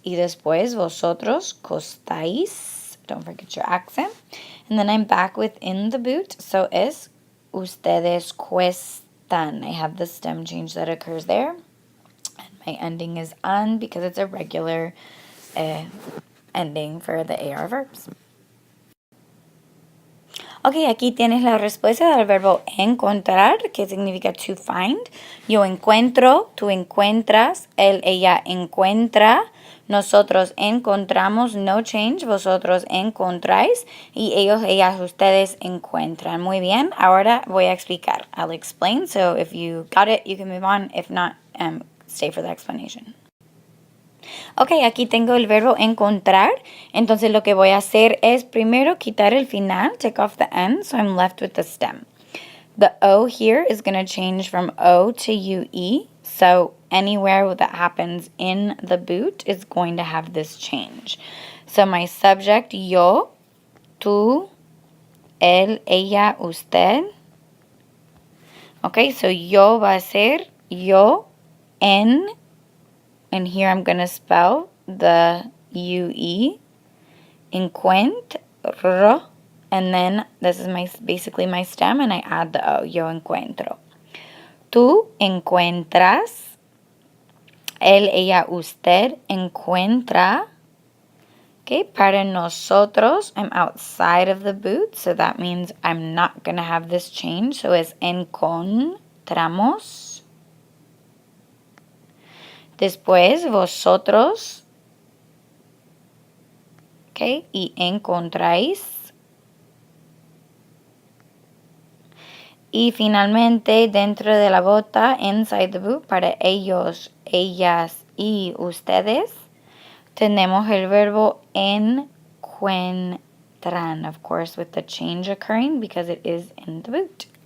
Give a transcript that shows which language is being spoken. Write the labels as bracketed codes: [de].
[es] Y después vosotros costáis. [en] Don't forget your accent. And then I'm back within the boot, so [es] es ustedes cuestan. [en] I have the stem change that occurs there. My ending is an because it's a regular ending for the AR verbs. [es] Ok, aquí tienes la respuesta del verbo encontrar, que significa [en] to find. [es] Yo encuentro, tú encuentras, él, ella encuentra, Nosotros encontramos, no change, vosotros encontráis y ellos, ellas, ustedes encuentran. Muy bien, ahora voy a explicar. [en] I'll explain, so if you got it, you can move on. If not, stay for the explanation. [es] Ok, aquí tengo el verbo encontrar. Entonces lo que voy a hacer es primero quitar el final, [en] take off the end, so I'm left with the stem. The O here is going to change from O to UE. So anywhere that happens in the boot is going to have this change. So my subject, yo, tú, él, ella, usted. Okay, so [es] yo va a ser yo, [en] en, and here I'm going to spell the UE, encuentro, and then this is basically my stem, and I add the O, yo encuentro. [es] Tú encuentras, él, ella, usted encuentra. [en] Okay, [es] para nosotros, [en] I'm outside of the boot, so that means I'm not going to have this change. So [es] es encontramos. Después, vosotros, okay, y encontráis. Y finalmente, dentro de la bota, [en] inside the boot, [es] para ellos, ellas y ustedes, tenemos el verbo encuentran, [en] of course, with the change occurring because it is in the boot.